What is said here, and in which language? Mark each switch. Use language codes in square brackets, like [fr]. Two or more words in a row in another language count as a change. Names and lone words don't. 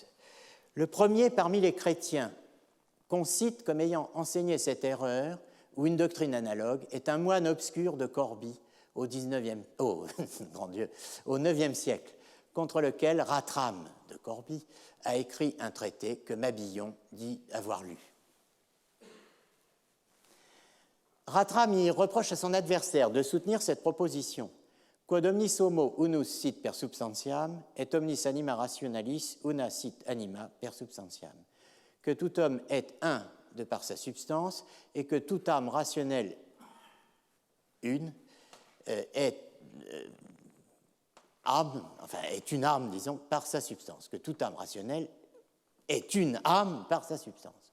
[fr] Le premier parmi les chrétiens qu'on cite comme ayant enseigné cette erreur ou une doctrine analogue est un moine obscur de Corbie au IXe siècle, contre lequel Ratram de Corbie a écrit un traité que Mabillon dit avoir lu. Ratram y reproche à son adversaire de soutenir cette proposition [la] quod omnis homo unus sit per substantiam et omnis anima rationalis una sit anima per substantiam, [fr] que tout homme est un de par sa substance et que toute âme rationnelle une est une âme, disons, par sa substance, que toute âme rationnelle est une âme par sa substance.